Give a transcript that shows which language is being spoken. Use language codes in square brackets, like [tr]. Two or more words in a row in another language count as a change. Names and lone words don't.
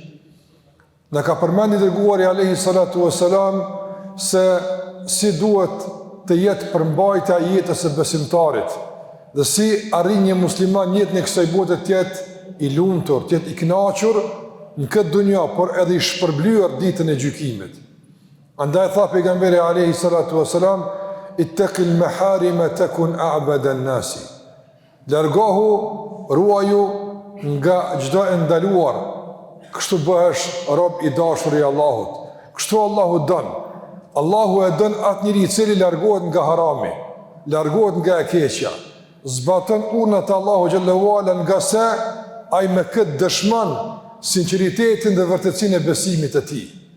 [sq] Na ka përmendur i dërguari [ar] عليه الصلاة والسلام [sq] se si duhet të jetë përmbajtja e jetës së besimtarit dhe si arrin një musliman jetën e kësaj bote të jetë i lumtur, të jetë i kënaqur në këtë dunjë, por edhe i shpërblyer ditën e gjykimit. Andaj tha pejgamberi [ar] عليه الصلاة والسلام, اتق المحارم تكن أعبد الناس. [sq] Largohu, ruaju nga çdo e ndaluar, kështu bëhesh rob i dashur i Allahut. Kështu Allahu don. Allahu e don atë njeri i cili largohet nga harami, largohet nga e keqja, zbaton urnat e Allahu xhallahu ala, nga se ai me këtë dëshmon sinqeritetin dhe vërtetësinë e besimit të tij.